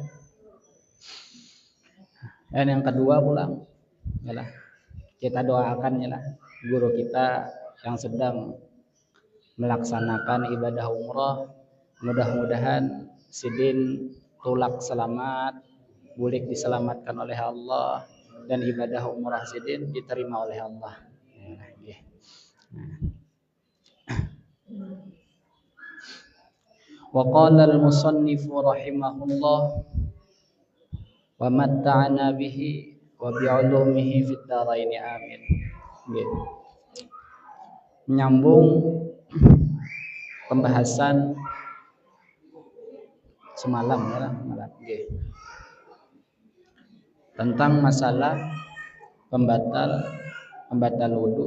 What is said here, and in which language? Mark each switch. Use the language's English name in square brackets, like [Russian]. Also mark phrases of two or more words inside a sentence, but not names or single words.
[Banjar] Nah, ini adalah Dan yang kedua pulang, yalah kita doakan yalah guru kita yang sedang melaksanakan ibadah umrah, mudah-mudahan Sidin tulak selamat, bulik diselamatkan oleh Allah, dan ibadah umrah Sidin diterima oleh Allah. [Arabic] وقال المصنف رحمه الله ومتعنا به وبعلومه في الدارين آمين. [Banjar] Menyambung pembahasan semalam ya, malam tentang masalah pembatal wudu.